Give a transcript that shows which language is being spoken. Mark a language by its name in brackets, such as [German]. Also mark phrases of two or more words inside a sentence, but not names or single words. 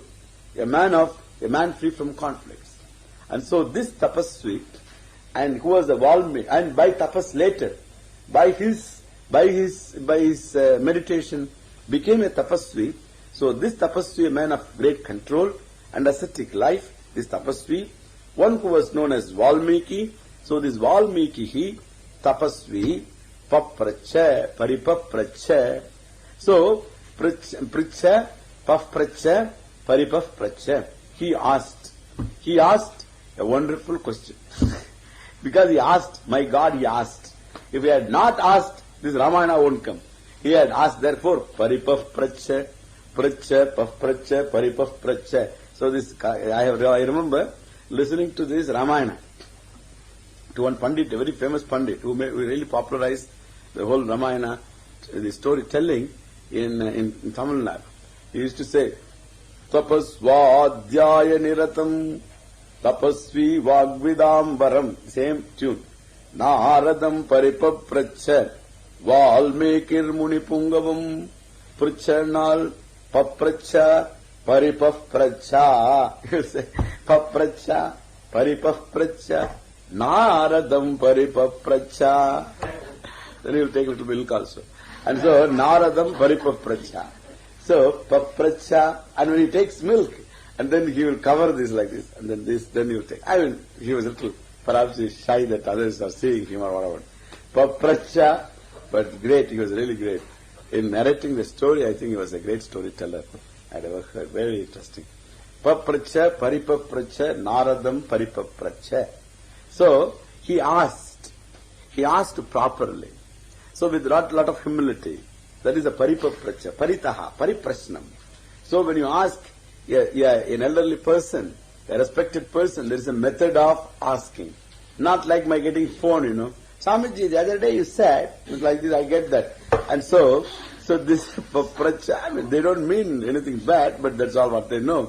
[English] A man free from conflicts. And so this tapasvi, and who was a Valmiki, and by tapas later, by his meditation, became a tapasvi. So this tapasvi, a man of great control and ascetic life, this tapasvi, one who was known as Valimiki. So this Valimiki, he, [Sanskrit] तपस्वी, पप्रच्छ, परिपप्रच्छ. So, प्रच्छ, पप्रच्छ, परिपप्रच्छ. [English] He asked a wonderful question. Because he asked, my God, he asked. If he had not asked, this Ramayana won't come. He had asked, therefore, [Sanskrit] परिपप्रच्छ, प्रच्छ, पप्रच्छ, परिपप्रच्छ. [English] So this, I remember listening to this Ramayana to one Pandit, a very famous Pandit, who really popularized the whole Ramayana, the storytelling in Tamil Nadu. He used to say, [Sanskrit] तपःस्वाध्याय निरतं, तपस्वी वाग्विदांवरम्, [English] same tune. [Sanskrit] नारदं परिपप्रच्छ, वाल्मीकिर् मुनिपुङ्गवम्, प्रच्छनल् पप्रच्छ, परिपप्रच्छ. [English] You say, [Sanskrit] पप्रच्छ, परिपप्रच्छ, नारदं परिपप्रच्छ. [English] Then he will take a little milk also. And so, [Sanskrit] नारदं परिपप्रच्छ. [English] So, papracha, and when he takes milk, and then he will cover this like this, and then this, then he will take. I mean, he was a little, perhaps he's shy that others are seeing him or whatever. Papracha, but great, he was really great. In narrating the story, I think he was a great storyteller. I never heard, very interesting. [Sanskrit] पप्रच्छ, परिपप्रच्छ, नारदं परिपप्रच्छ. [English] So, he asked properly. So, with lot of humility. That is a [Sanskrit] परिपप्रच्छ, परितः, परिप्रश्नम्. [English] So, when you ask an elderly person, a respected person, there is a method of asking. Not like my getting phone, Swamiji, the other day you said, it's like this, I get that. And so this papracha, I mean, they don't mean anything bad, but that's all what they know.